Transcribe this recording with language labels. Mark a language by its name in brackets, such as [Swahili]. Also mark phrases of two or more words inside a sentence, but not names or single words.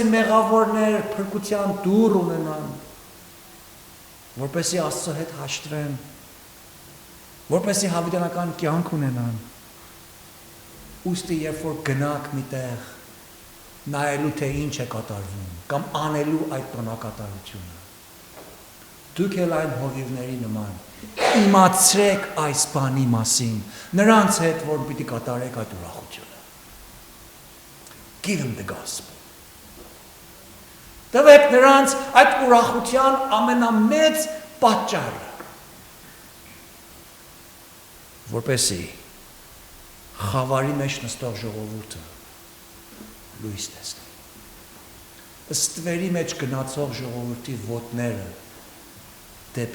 [Armenian] մեղավորներ փրկության դուռ ունենան, որպեսզի Աստծո հետ հաշտվեն, որպեսզի հավիտենական կյանք ունենան։ Ուստի երբ որ գնաք մի տեղ, նայելու թե ինչ է կատարվում, կամ անելու այդ տոնակատարությունը, դուք էլ այն հովիվների նման իմացրեք այս բանի մասին, նրանց հետ, որ պիտի կատարեք այդ ուրախությունը։ [English] Give them the gospel. [Armenian] Տվեք նրանց այդ ուրախության ամենամեծ պատճառը, որպեսզի խավարի մեջ նստող ժողովուրդը լույս տեսնի։ Ստվերի մեջ գնացող ժողովրդի ոտները դեպի